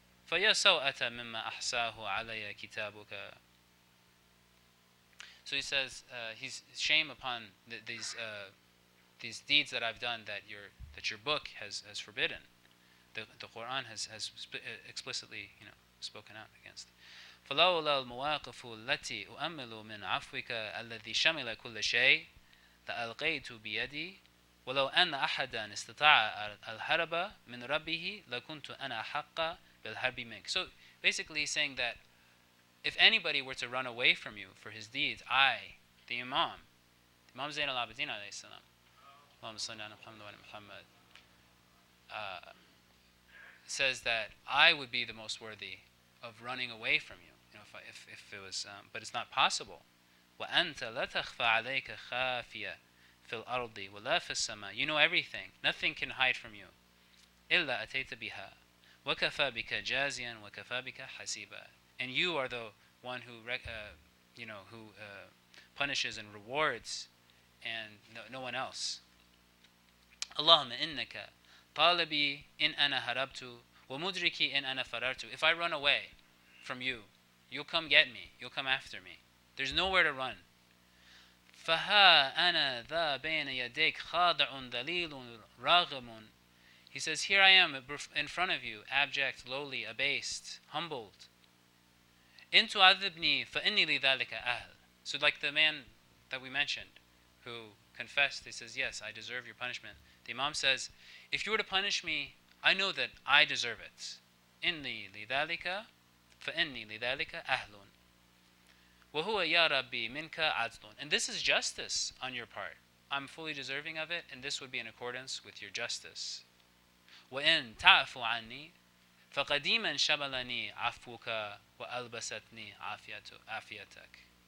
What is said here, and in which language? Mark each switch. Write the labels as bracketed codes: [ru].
[ar] فَيَا سَوْءَةَ مِمَّا أَحْسَاهُ عَلَيَّ كِتَابُكَ. [en] So he says, he's shame upon these deeds that I've done that your book has forbidden. The Quran has explicitly spoken out against. [ar] فلولا المواقف التي أؤمل من عفوك الذي شمل كل شيء لألقيت بيدي ولو أن أحدا استطاع الهرب من ربه لكنت أنا أحق بالهرب منك. [en] So basically he's saying that if anybody were to run away from you for his deeds, I, the Imam Zain al-Abidin alayhi salam, [ar] Allahumma salli ala Muhammad [en] wa ala Muhammad, says that I would be the most worthy of running away from you. You know, if it was, but it's not possible. [ar] وأنت لا تخفى عليك خافية في الأرض ولا في السماء. [en] You know everything. Nothing can hide from you. [ar] إلا أتيت بها وكفى بك جازيا وكفى بك حسيبا. [en] And you are the one who, who punishes and rewards, and no one else. [ar] اللهم إنك طالبي إن أنا هربت ومدركي إن أنا فررت. [en] If I run away from you, you'll come get me. You'll come after me. There's nowhere to run. [ar] فها أنا ذا بين يديك خاضع ذليل راغم. [en] He says, here I am in front of you, abject, lowly, abased, humbled. [ar] إن تعذبني فإني لذلك أهل. [en] So like the man that we mentioned who confessed, he says, yes, I deserve your punishment. The Imam says, if you were to punish me, I know that I deserve it. [ar] إني لذلك فإني لذلك أهل. وهو يا ربي منك عدل. [en] And this is justice on your part. I'm fully deserving of it, and this would be in accordance with your justice. [ar] وإن تعفو عني فقديما شملني عفوك وألبستني عافيتك.